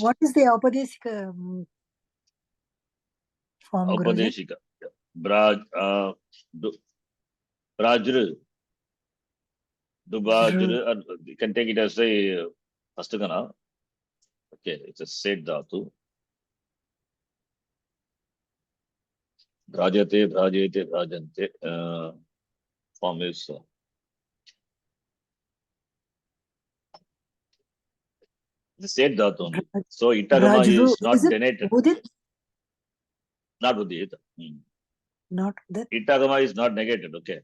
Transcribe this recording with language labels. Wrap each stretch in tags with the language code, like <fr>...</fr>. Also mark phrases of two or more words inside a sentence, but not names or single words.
<en>What is the Aupadeshika form, Guruji?</en> <sa>Aupadeshika. Braj, Brajru. Dubajru.</sa> <en>You can take it as a Hastagana. Okay, it's a</en> <sa>set dhatu. Brajate, brajante.</sa> <en>Form is the</en> <sa>set dhatu</sa> <en>only. So itagama is not denoted. Not with it. Not that. Itagama is not negated. Okay.</en>